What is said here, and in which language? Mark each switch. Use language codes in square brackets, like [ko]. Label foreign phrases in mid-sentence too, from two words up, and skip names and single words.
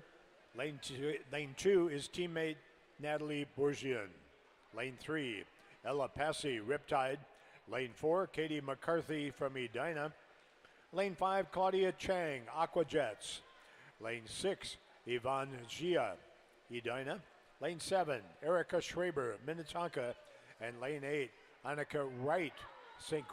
[en] Lane two is teammate Natalie Bourgian. Lane 3, Ella Passy, Riptide. Lane 4, Katie McCarthy from Edina. Lane 5, Claudia Chang, Aquajets. Lane 6, Yvonne Gia, Edina. Lane 7, Erica Schraber, Minnetonka. And lane 8, Annika Wright, St.